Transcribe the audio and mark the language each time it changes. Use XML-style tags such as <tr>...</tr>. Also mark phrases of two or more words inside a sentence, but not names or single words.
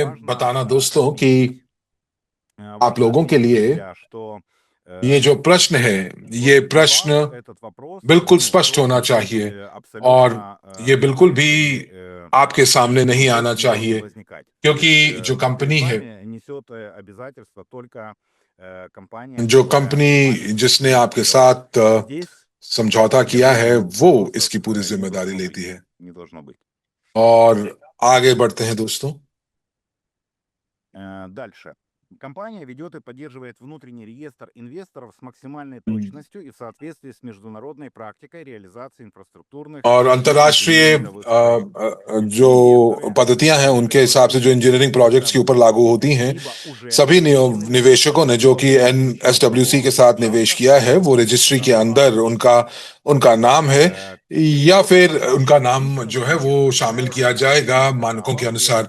<hi>बताना दोस्तों कि आप लोगों के लिए ये जो प्रश्न है, ये प्रश्न बिल्कुल स्पष्ट होना चाहिए और ये बिल्कुल भी आपके सामने नहीं आना चाहिए, क्योंकि जो कंपनी है, जो कंपनी जिसने आपके साथ समझौता किया है वो इसकी पूरी जिम्मेदारी लेती है। और आगे बढ़ते हैं दोस्तों।</hi> <ru>Компания ведет и поддерживает внутренний реестр инвесторов с максимальной точностью и в соответствии с международной практикой реализации инфраструктурных</ru> <hi>और अंतर्राष्ट्रीय जो पद्धतियां हैं उनके हिसाब से जो</hi> <en>engineering projects</en> <hi>के ऊपर लागू होती हैं, सभी निवेशकों ने जो कि एनएसडब्ल्यूसी के साथ निवेश किया है वो रजिस्ट्री के अंदर उनका नाम है, या फिर उनका नाम जो है वो शामिल किया जाएगा मानकों के अनुसार।</hi>